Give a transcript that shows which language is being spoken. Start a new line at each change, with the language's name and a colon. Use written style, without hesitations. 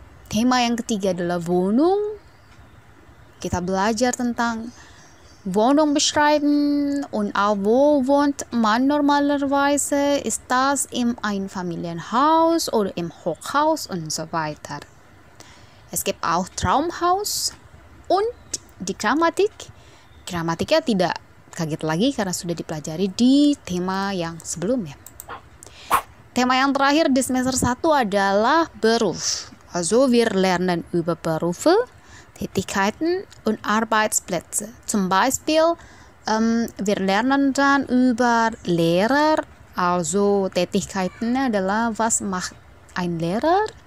Indonesian: Tema yang ketiga adalah
German: Wohnung,
Indonesian: kita belajar tentang
German: Wohnung beschreiben und auch wo wohnt man normalerweise, ist das in ein Familienhaus oder im Hochhaus und so weiter. Es gibt auch Traumhaus und die Grammatik.
Indonesian: Gramatiknya tidak kaget lagi karena sudah dipelajari di tema yang sebelumnya. Tema yang terakhir di semester 1 adalah Beruf.
German: Also wir lernen über Berufe, Tätigkeiten und Arbeitsplätze. Zum Beispiel, wir lernen dann über Lehrer, also Tätigkeiten
Indonesian: adalah
German: was macht ein Lehrer?